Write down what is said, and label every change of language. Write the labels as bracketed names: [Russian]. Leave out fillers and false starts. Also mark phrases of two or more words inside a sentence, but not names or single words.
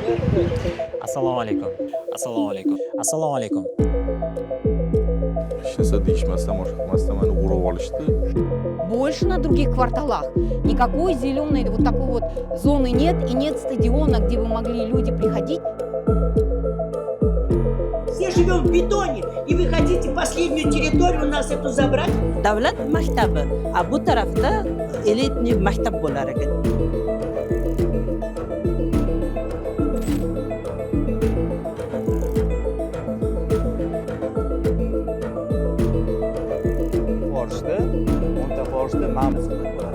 [Uzbek] Assalomu alaykum. Assalomu alaykum. Assalomu alaykum. Hech narsa deyishmasdan, boshqamasdan meni urib olishdi. [Russian] Больше на других кварталах никакой зеленой вот такой вот зоны нет и нет стадиона, где бы могли люди приходить. Все живем в бетоне, и вы хотите последнюю территорию у нас эту забрать? [Uzbek] Davlat maktabi, bu tarafda elitniy maktab bo'lar ekan. Borishda, o'nta borishda ma'murchilik bo'ladi.